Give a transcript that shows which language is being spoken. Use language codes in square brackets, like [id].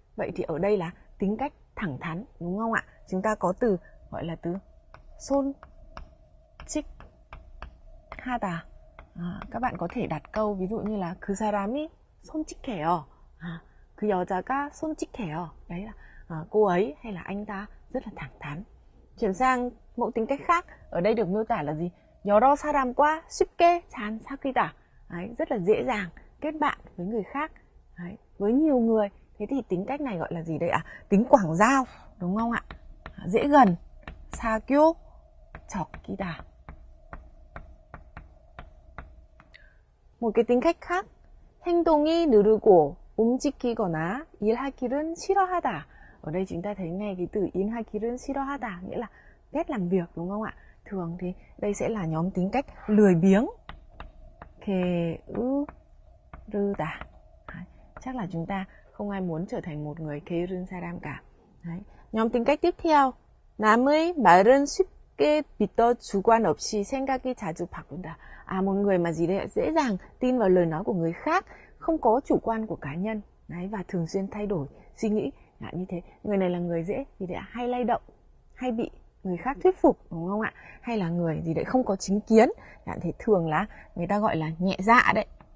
[vi] Vậy thì ở đây là tính cách thẳng thắn, đúng không ạ? Chúng ta có từ gọi là từ 솔직하다. Các bạn có thể đặt câu ví dụ như là [ko] 그 사람이 솔직해요. 그 여자가 솔직해요. [vi] Đấy là cô ấy hay là anh ta rất là thẳng thắn. Chuyển sang mẫu tính cách khác, ở đây được miêu tả là gì? [ko] 여러 사람과 쉽게 잘 사귀다. [vi] Đấy, rất là dễ dàng kết bạn với người khác. Đấy, với nhiều người. Thế thì tính cách này gọi là gì đây ạ? Tính quảng giao, đúng không ạ? Dễ gần. [ko] 사교 적기다. [vi] Một cái tính cách khác, [ko] 행동이 느리고 움직이거나 일하기는 싫어하다. [vi] Ở đây chúng ta thấy ngay cái từ [ko] 일하기는 싫어하다, [vi] nghĩa là ghét làm việc, đúng không ạ? Thường thì đây sẽ là nhóm tính cách lười biếng. [ko] 게으르다. [vi] Chắc là chúng ta không ai muốn trở thành một người [ko] 게으른 사람 [vi] cả. Đấy. Nhóm tính cách tiếp theo, [ko] 남의 말은 쉽게 믿어 주관 없이 생각이 자주 바꾼다. [vi] Một người mà gì đấy dễ dàng tin vào lời nói của người khác, không có chủ quan của cá nhân. Đấy, và thường xuyên thay đổi suy nghĩ. Như thế, người này là người dễ gì đấy hay lay động, hay bị người khác thuyết phục, đúng không ạ? Hay là người gì đấy không có chính kiến. Thế thường là người ta gọi là nhẹ dạ đấy.